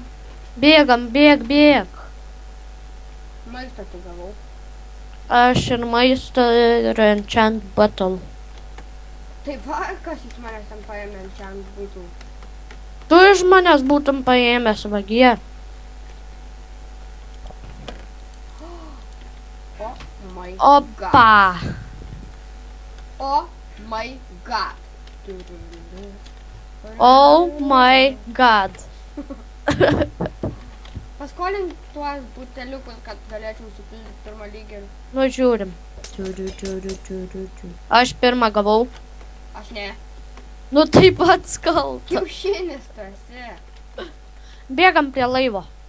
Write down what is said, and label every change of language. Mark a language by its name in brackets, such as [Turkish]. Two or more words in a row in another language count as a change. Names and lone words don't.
[Lithuanian] Bėgam, bėg. Maistą tu gavau. Aš ir maistą ir [English] enchant bottle. [Lithuanian] Tai va, kas iš manęs ten paėmė čia ant būtų. Tu iš manęs būtum paėmęs vagie. [English] Oh my god. [Lithuanian] Opa. [English] Oh my god. Oh my god. [Lithuanian] Paskolink tuos buteliukus, kad galėčiau supildyti pirmą lygį. Nu, žiūrim. Aš pirmą gavau. Aš ne. Nu, taip pat kalta. Kiaušinis tu esi. Bėgam prie laivo.